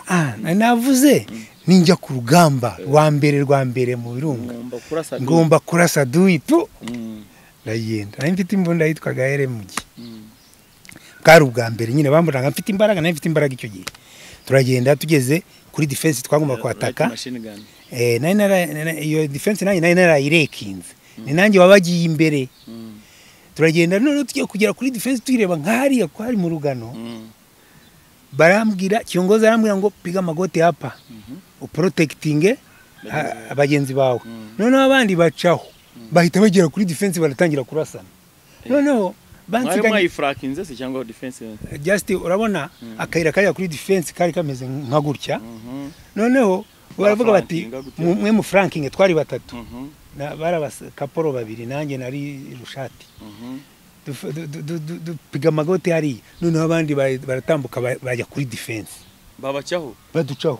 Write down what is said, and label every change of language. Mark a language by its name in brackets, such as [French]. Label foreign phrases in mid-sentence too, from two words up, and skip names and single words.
[Kinyarwanda] navuze ninjya ku rugamba rwa mbere mu birunga ngomba kurasa duitu ndagenda nari mfite imbunda yitwaga RMG bwari ubwa mbere nyine bamburaga mfite imbaraga nari mfite imbaraga icyo gihe turagenda tugeze kuri defense twagomba kwataka iyo defense nari narayirekinze ni nanjye wabagiye imbere turagenda none tugiye kugera kuri defense tuyireba nk'ahariya kwari mu rugano barambwira kiongozi arambwira ngo [Swahili] piga magoti hapa [Kinyarwanda] uprotecting abagenzi bawe noneho abandi bacaho bahita bagera kuri defense baratangira kurasana noneho mwayifrakinze se cyangwa defense just urabona akayira kajya kuri defense kari kameze nka gutya noneho baravuga bati mwe mu franking twari batatu barabakaporo babiri nanjye nari rushati [Swahili] piga magoti [Kinyarwanda] hari noneho abandi baratambuka bajya kuri defense baducaho